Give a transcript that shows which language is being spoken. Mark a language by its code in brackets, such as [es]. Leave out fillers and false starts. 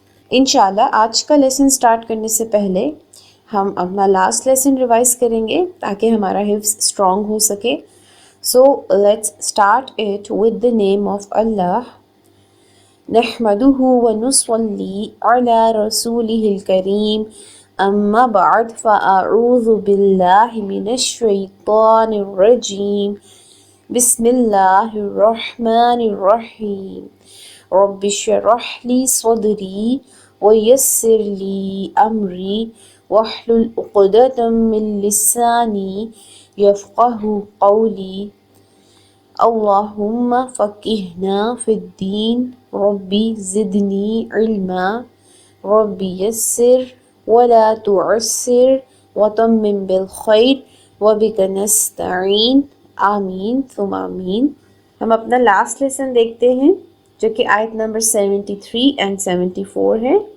[ur] انشاءاللہ آج کا لیسن سٹارٹ کرنے سے پہلے ہم اپنا لاسٹ لیسن ریوائز کریں گے تاکہ ہمارا حفظ اسٹرانگ ہو سکے. [en] So let's start it with the name of Allah. [ar] نحمده ونصلي على رسوله الكريم أما بعد فأعوذ بالله من الشيطان الرجيم بسم الله الرحمن الرحيم رب اشرح لي صدري ويسر لي أمري واحلل عقدة من لساني يفقه قولي اللهم فقهنا في الدين ربي زدني علما ربي يسر ولا تعسر وتمم بالخير وبك نستعين آمین ثم آمین. [ur] ہم اپنا لاسٹ لیسن دیکھتے ہیں جو کہ آیت نمبر 73 اینڈ 74 ہے.